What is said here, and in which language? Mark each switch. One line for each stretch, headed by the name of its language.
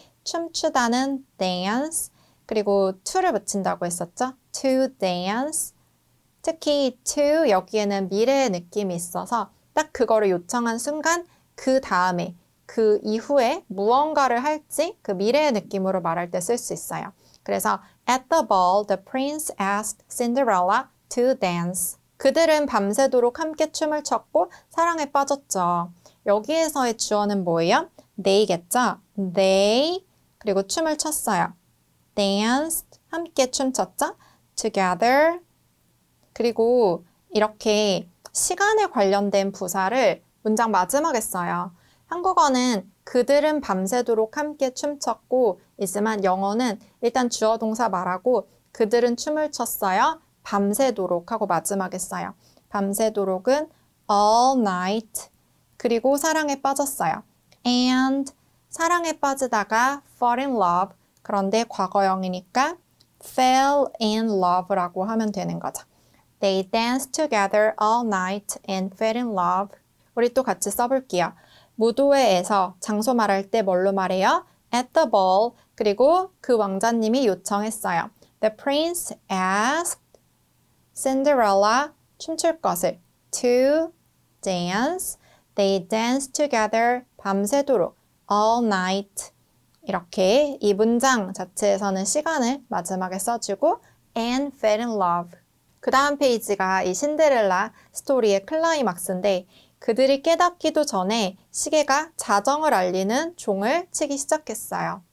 Korean: 춤추다는 dance 그리고 to를 붙인다고 했었죠.
English: to dance
Korean: 특히 to 여기에는 미래의 느낌이 있어서 딱 그거를 요청한 순간 그 다음에 그 이후에 무언가를 할지 그 미래의 느낌으로 말할 때 쓸 수 있어요. 그래서
English: at the ball, the prince asked Cinderella to dance.
Korean: 그들은 밤새도록 함께 춤을 췄고 사랑에 빠졌죠. 여기에서의 주어는 뭐예요? they겠죠? they 그리고 춤을 췄어요.
English: danced
Korean: 함께 춤췄죠? together 그리고 이렇게 시간에 관련된 부사를 문장 마지막에 써요. 한국어는 그들은 밤새도록 함께 춤췄고 있지만 영어는 일단 주어 동사 말하고 그들은 춤을 췄어요. 밤새도록 하고 마지막에 써요. 밤새도록은 all night 그리고 사랑에 빠졌어요. and 사랑에 빠지다가 fall in love 그런데 과거형이니까 fell in love라고 하면 되는 거죠.
English: They danced together all night and fell in love.
Korean: 우리 또 같이 써볼게요. 무도회에서 장소 말할 때 뭘로 말해요?
English: At the ball.
Korean: 그리고 그 왕자님이 요청했어요.
English: The prince asked Cinderella
Korean: 춤출 것을
English: to dance. They danced together
Korean: 밤새도록
English: all night.
Korean: 이렇게 이 문장 자체에서는 시간을 마지막에 써주고
English: and fell in love.
Korean: 그 다음 페이지가 이 신데렐라 스토리의 클라이막스인데 그들이 깨닫기도 전에 시계가 자정을 알리는 종을 치기 시작했어요.